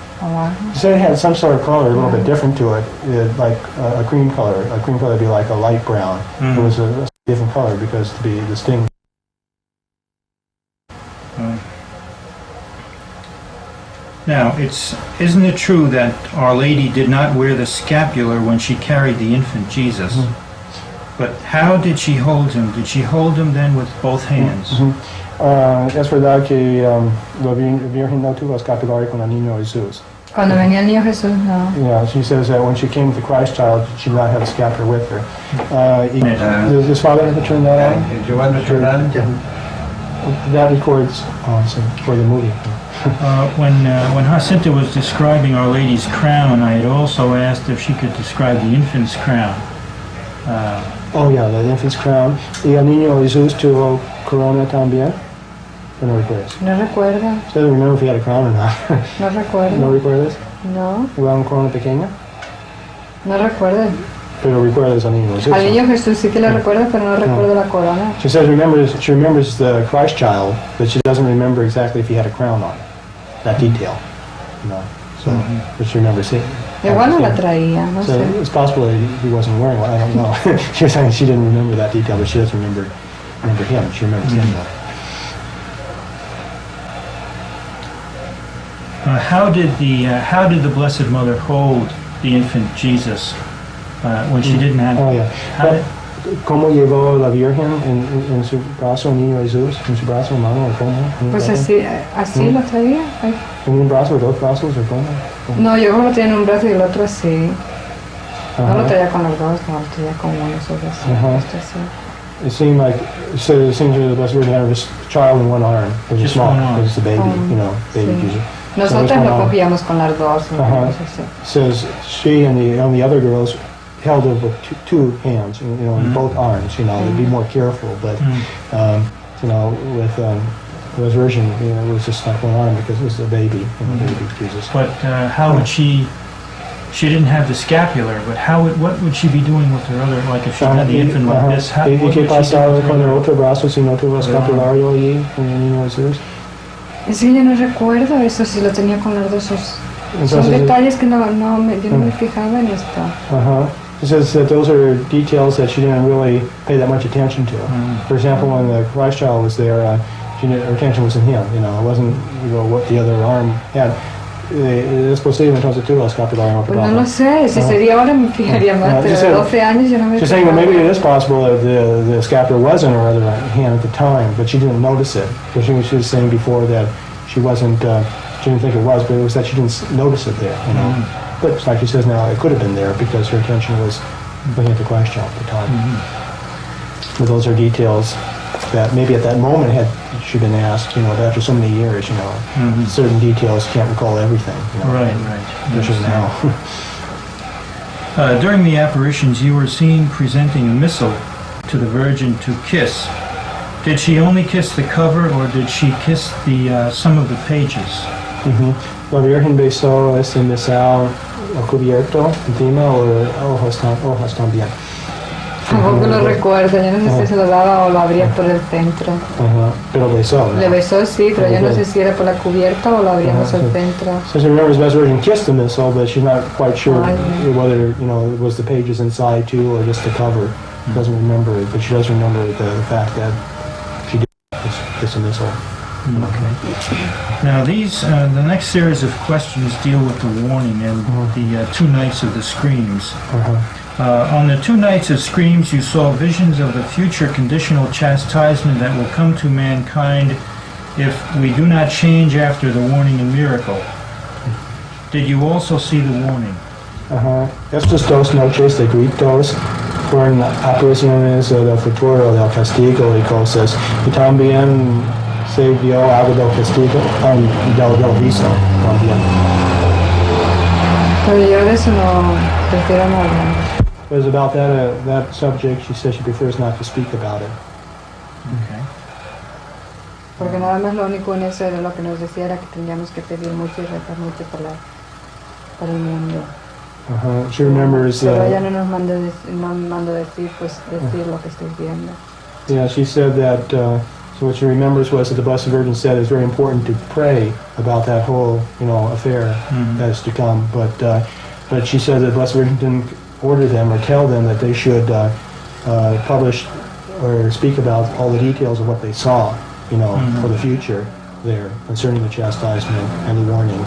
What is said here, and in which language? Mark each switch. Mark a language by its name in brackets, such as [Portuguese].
[Spanish] abajo. [English] She said it had some sort of color, a little bit different to it, like a cream color. A cream color would be like a light brown. It was a different color because to be distinct. Now, isn't it true that Our Lady did not wear the scapular when she carried the infant Jesus? But how did she hold him? Did she hold him then with both hands? [Spanish] Es verdad que la Virgen no tuvo escapular con el niño Jesús. Cuando venía el niño Jesús, no. [English] Yeah, she says that when she came to Christ child, she did not have a scapular with her. Does his father ever turn that on? Do you want to turn on? That records for the movie. When Jacinta was describing Our Lady's crown, I had also asked if she could describe the infant's crown. Oh yeah, the infant's crown. [Spanish] ¿Y el niño Jesús tuvo corona también? ¿O no recuerdas? No recuerdo. [English] She doesn't remember if he had a crown or not. [Spanish] No recuerdo. ¿No recuerdas? No. ¿Era una corona pequeña? No recuerdo. Pero recuerdas al niño Jesús. Al niño Jesús sí que le recuerdo, pero no recuerdo la corona. [English] She says she remembers the Christ child, but she doesn't remember exactly if he had a crown on. That detail, you know. So, but she remembers seeing. [Spanish] Igual no la traía, no [English] So [Spanish] sé. [English] it's possible that he wasn't wearing one. I don't know. She was saying she didn't remember that detail, but she does remember him. She remembers him though. How did the Blessed Mother hold the infant Jesus when she didn't have? Oh yeah. [Spanish] ¿Cómo llevó la Virgen en su brazo el niño Jesús? ¿En su brazo, mano o cómo? Pues así lo traía. Ay. ¿En un brazo o dos brazos o cómo? No, yo lo tenía en un brazo y el otro así. No lo traía con los dos, no, lo traía con uno solo así. Esto así. [English] It seemed like it seems that the Blessed Virgin had this child in one arm. It was Just small. one arm. It was the baby, you know, baby [Spanish] Sí. [English] Jesus. [Spanish] Nosotros lo cogíamos con las dos. Así. [English] Says she and the other girls held it with two hands, you know, in both arms. You know, they'd be more careful, but you know, with the Virgin, you know, it was just like one arm because it was the baby, you know, baby Jesus. But how would she? She didn't have the scapular, but what would she be doing with her other? Like if she had the infant like this, what would she do with [Spanish] con el [English] her [Spanish] otro brazo si no tuvo escapulario allí con el niño Jesús? Es que yo no recuerdo eso, si lo tenía con los dos. Son detalles que yo no me fijaba en esto. [English] It says that those are details that she didn't really pay that much attention to. For example, when the Christ child was there, her attention was in him. You know, it wasn't what the other arm had. [Spanish] Es posible entonces tuvo escapulario. Pues no lo sé, si sería ahora me fijaría más, pero de 12 años yo no me [English] She's saying that maybe it is possible that the scapular was in her other hand at the time, but she didn't notice it. Because she was saying before that she wasn't, she didn't think it was, but it was that she didn't notice it there, you know. But it's like she says now, it could have been there because her attention was looking at the Christ child at the time. But those are details that maybe at that moment had she been asked, you know, but after so many years, you know, certain details can't recall everything. You know, Right. especially now. During the apparitions, you were seen presenting a missal to the Virgin to kiss. Did she only kiss the cover, or did she kiss the some of the pages? [Spanish] La Virgen besó este misal cubierto encima o hojas también. Tampoco lo recuerdo, yo no sé si se lo daba o lo abría por el centro. Pero besó, ¿no? Le besó sí, pero yo no sé si era por la cubierta o lo abríamos al centro. [English] So she remembers Blessed Virgin kissed the missal, but she's not quite sure whether, you know, it was the pages inside too or just the cover. She doesn't remember it, but she does remember the fact that she did kiss the missal. Okay. Now the next series of questions deal with the warning and the 2 nights of the screams. On the 2 nights of screams, you saw visions of the future conditional chastisement that will come to mankind if we do not change after the warning and miracle. Did you also see the warning? [Spanish] Estos 2 noches de gritos fueron apariciones del futuro del castigo y cosas, y también se vio algo del castigo, del viso también. Pero yo de eso no prefiero no hablar. [English] It was about that subject. She says she prefers not to speak about it. Okay. [Spanish] Porque nada más lo único en eso era lo que nos decía era que teníamos que pedir mucho y rezar mucho para el mundo. [English] She remembers. [Spanish] Pero ella no nos mandó decir, pues decir lo que estoy viendo. [English] Yeah, she said that So what she remembers was that the Blessed Virgin said it's very important to pray about that whole, affair that is to come. But she said that the Blessed Virgin didn't order them or tell them that they should publish or speak about all the details of what they saw, for the future there concerning the chastisement and the warning.